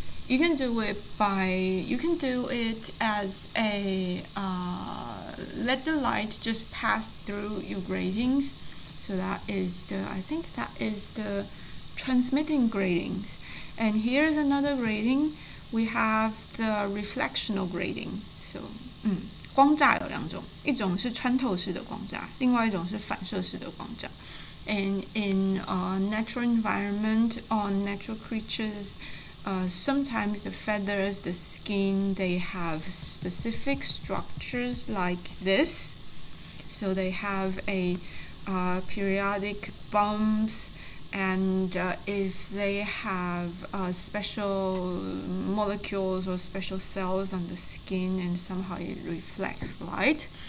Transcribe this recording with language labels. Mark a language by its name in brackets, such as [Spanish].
[English] You can do it as a let the light just pass through your gratings. So that is I think that is the transmitting gratings. And here's another grating. We have the reflectional grating. [Chinese] So 光栅有2种，一种是穿透式的光栅，另外一种是反射式的光栅。 [English] And in natural environment, on natural creatures, sometimes the feathers, the skin, they have specific structures like this. So they have a periodic bumps, and if they have special molecules or special cells on the skin, and somehow it reflects light.